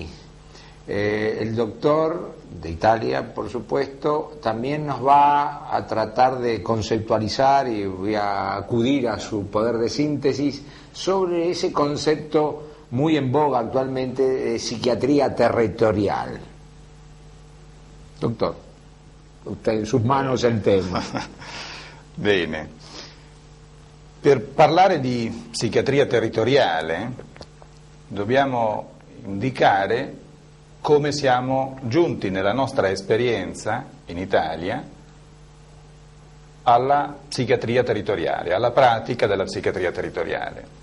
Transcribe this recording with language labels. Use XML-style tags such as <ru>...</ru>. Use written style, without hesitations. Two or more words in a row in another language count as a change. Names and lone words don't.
<es>El doctor de Italia, por supuesto, también nos va a tratar de conceptualizar, y voy a acudir a su poder de síntesis, sobre ese concepto muy en boga actualmente de psiquiatría territorial. Doctor, usted in sus manos il tema.</es> <it>Bene. Per parlare di psichiatria territoriale dobbiamo indicare come siamo giunti nella nostra esperienza in Italia alla psichiatria territoriale, alla pratica della psichiatria territoriale.</it>